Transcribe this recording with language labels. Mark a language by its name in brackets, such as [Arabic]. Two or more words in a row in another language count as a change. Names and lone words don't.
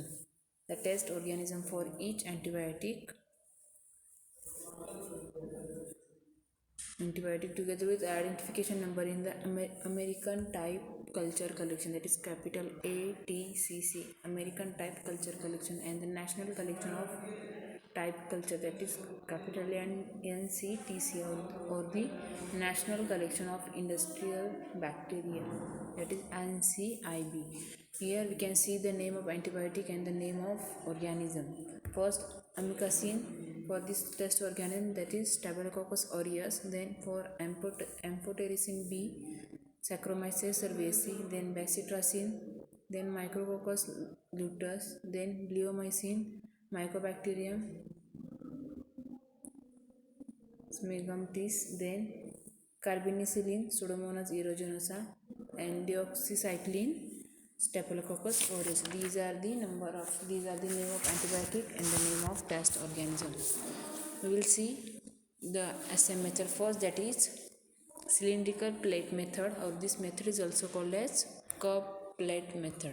[English] The test organism for each antibiotic together with identification number in the American type culture collection, that is capital ATCC, American type culture collection, and the national collection of type culture, that is capital NCTC, or the national collection of industrial bacteria, that is NCIB. Here we can see the name of antibiotic and the name of organism. First, amikacin for this test organism, that is Staphylococcus aureus. Then for amphotericin B, Saccharomyces cerevisiae. Then bacitracin, then Micrococcus luteus, then bleomycin, Mycobacterium smegamtis, then carbenicillin, Pseudomonas aeruginosa, and deoxycycline, Staphylococcus aureus. These are the name of antibiotic and the name of test organism. We will see the assay method first, that is cylindrical plate method, or this method is also called as cup plate method.